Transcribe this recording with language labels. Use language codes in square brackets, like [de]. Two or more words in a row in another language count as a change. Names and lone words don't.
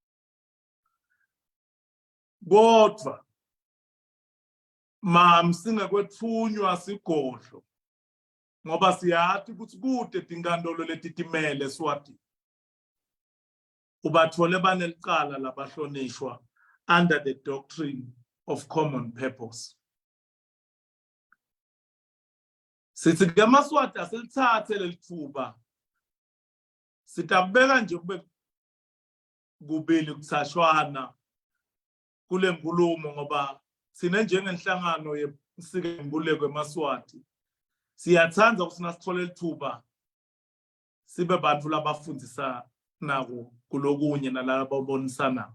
[ss] Kodwa singekwetfunywa sigodlo ngoba siyathi ukuthi kude tinkantolo letitimele Swati ubathole banelicala labahlonishwa [en] under the doctrine of common purpose. [ss] Sithi ke maSwati asilithathe lelithuba sitabeka nje kube kubili kusashwana kule nkulumo ngoba sine njengenhlangano yesikembuleko eMaswati siyathanda ukuthi nasithole lithuba sibe bantu labafundisa nako kulokunye nalabo abonisana.